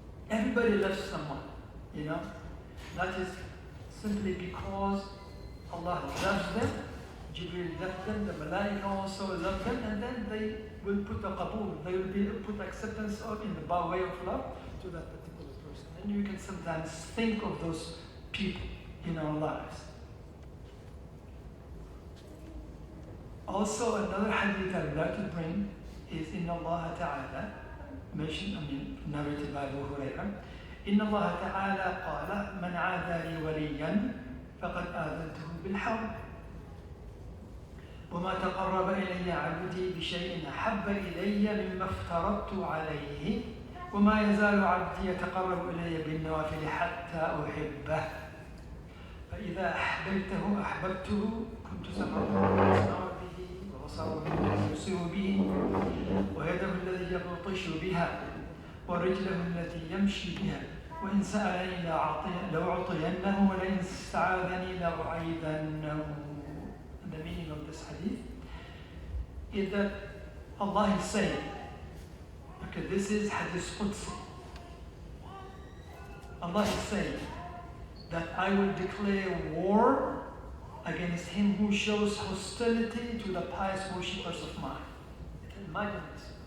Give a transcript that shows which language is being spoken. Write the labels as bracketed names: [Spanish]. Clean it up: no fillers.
[English] Everybody loves someone, you know. That is simply because Allah loves them, Jibreel loved them, the Malaika also love them, and then they will put a qabul, they will put acceptance in the way of love to that particular person. And you can sometimes think of those people in our lives. Also, another hadith I would like to bring is in Allah Ta'ala, narrated by Abu Hurairah. [Arabic] إن الله تعالى قال من عادى لي وليا فقد آذنته بالحرب وما تقرب إلي عبدي بشيء أحب إلي مما افترضت عليه وما يزال عبدي يتقرب إلي بالنوافل حتى أحبه فإذا أحببته أحببته كنت سمعه يسمع به وبصره الذي يبصر به ويده الذي يبطش بها ورجله التي يمشي بها وإن سألني لأعطينه ولئن استعاذني لأعيذنه. [English] The meaning of this hadith is that Allah is saying, okay, this is hadith Qudsi. Allah is saying that I will declare war against him who shows hostility to the pious worshippers of mine. Imagine this.